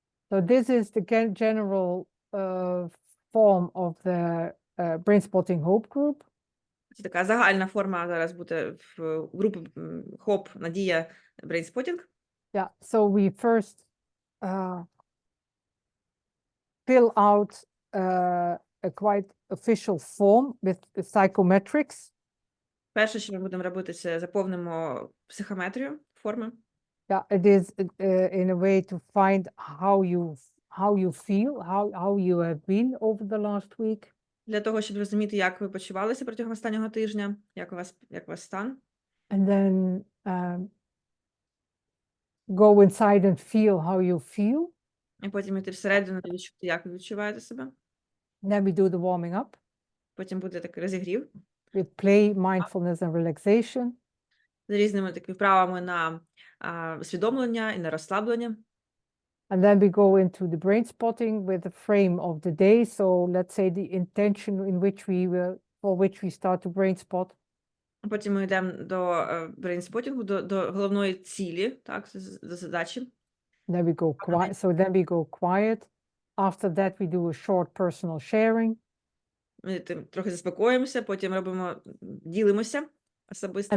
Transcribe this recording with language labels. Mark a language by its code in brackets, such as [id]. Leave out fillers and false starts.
[en] So this is the general form of the Brainspotting HOPE group. [uk] Це така загальна форма зараз буде в групі HOPE Надія Brainspotting. [en] Yeah, so we first fill out a quite official form with psychometrics. [uk] Перше, що ми будемо робити, це заповнимо психометрію форми. [en] Yeah, it is in a way to find how you feel, how you have been over the last week. [uk] Для того, щоб розуміти, як ви почувалися протягом останнього тижня, як у вас стан. [en] And then go inside and feel how you feel. [uk] І потім йти всередину і відчути, як ви відчуваєте себе. [en] Then we do the warming up [uk] Потім буде такий розігрів [en] with play, mindfulness, and relaxation. [uk] з різними такими вправами на усвідомлення і на розслаблення. [en] And then we go into the brain spotting with the frame of the day. So let's say the intention in which for which we start to brain spot. [uk] Потім ми йдемо до брейнспотінгу, до головної цілі, так, до задачі. [en] Then we go quiet. So then we go quiet. After that, we do a short personal sharing. [uk] Ми трохи заспокоїмося, потім ділимося особисто.